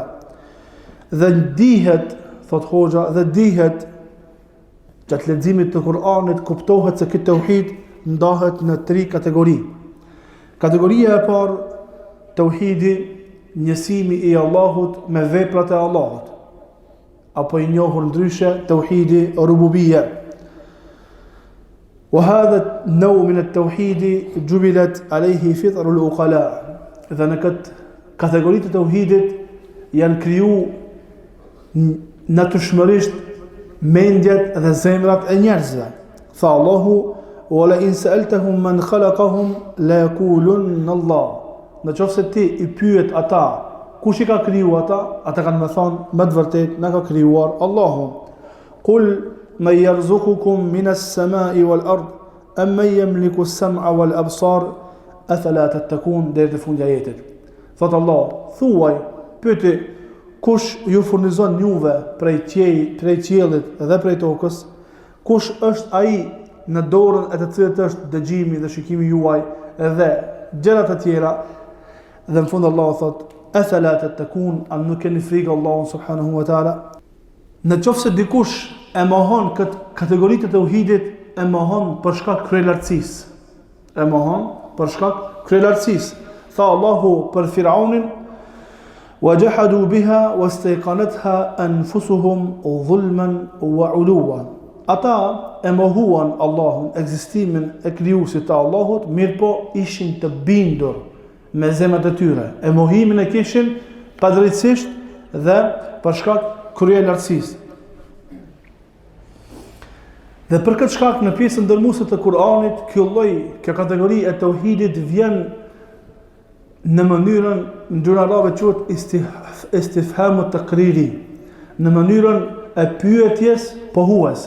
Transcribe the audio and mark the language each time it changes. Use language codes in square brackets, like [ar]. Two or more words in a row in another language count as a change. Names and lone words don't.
[sq] Dhe dihet, thot Hoxha, dhe dihet gjatë leximit të Kur'anit kuptohet se këtë tauhid ndahet në 3 kategori. Kategoria e parë, tauhidi, njësimi i Allahut me veprat e Allahut, apo i njohur ndryshe tauhidi rububia. [ar] وهذا النوع من التوحيد جبلت عليه فطر العقلاء. [sq] Dhe në këtë kategori të tauhidit janë kriju natyrshmërisht mendjet dhe zemrat e njerëzve. Tha Allahu: [ar] وَلَئِنْ سَأَلْتَهُمْ مَنْ خَلَقَهُمْ لَيَقُولُنَّ اللَّهُ. [sq] Në qoftë se ti i pyet ata, kush i ka kriju ata? Ata kanë më thonë, me të vërtet, na ka krijuar Allahu. [ar] قُلْ مَنْ يَرْزُقُكُمْ مِنَ السَّمَاءِ وَالْأَرْضِ أَمَّنْ يَمْلِكُ السَّمْعَ وَالْأَبْصَارَ أَفَلَا تَتَّقُونَ. [sq] Deri te fundi ajetit. Thot Allah, thuaj, pyeti, kush ju furnizon juve prej qiellit dhe prej tokës? Kush është ai në dorën e të cilët është dëgjimi dhe shikimi juaj dhe gjërat e tjera? Dhe në fund Allah thot, [ar] أفلا تتقون, [sq] an nuk keni frikë Allahun [ar] سبحانه وتعالى. [sq] Në qoftë se dikush e mohon këtë kategori të tauhidit, e mohon për shkak kryelartësisë. E mohon për shkak kryelartësisë. Tha Allahu për Firaunin: [ar] وَجَحَدُوا بِهَا وَاسْتَيْقَنَتْهَا أَنفُسُهُمْ ظُلْمًا وَعُلُوًّا. [sq] Ata e mohuan Allahun, ekzistimin e krijuesit të Allahut, mirë po ishin të bindur me zemrat e tyre. E mohimin e kishin padrejtësisht dhe për shkak kryelartësisë. Dhe për këtë shkak në pjesën ndërmuese të Kur'anit, kjo kategori e tauhidit vjen në mënyrën, në gjuhën arabe quhet [ar] استفهام تقريري, [sq] në mënyrën e pyetjes pohuese.